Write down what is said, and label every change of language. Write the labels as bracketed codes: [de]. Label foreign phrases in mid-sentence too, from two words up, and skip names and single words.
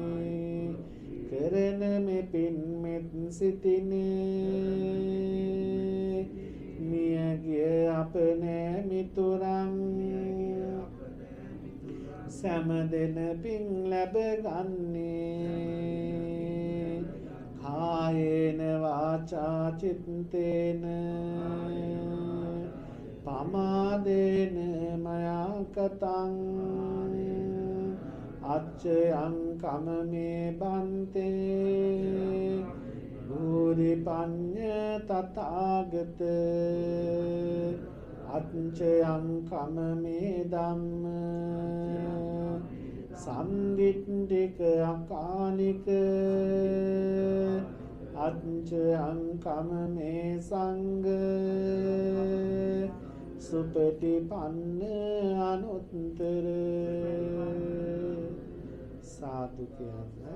[si] කරන මෙපින් මෙත් සිතිනේ මියගිය අප නෑ මිතුරන් සැම දෙන පින් ලැබගන්නේ [pi] කායේන වාචා චිත්තේන පමාදේන මයා කතං අච්චයං කමමේ බන්තේ භූරි පඤ්ඤ තථාගත අච්චයං කමමේ ධම්ම සම්දිට්ඨික අකාලික අච්චයං කමමේ සංඝ සුපටිපන්න අනුත්තර [si] සාදු කියන්න.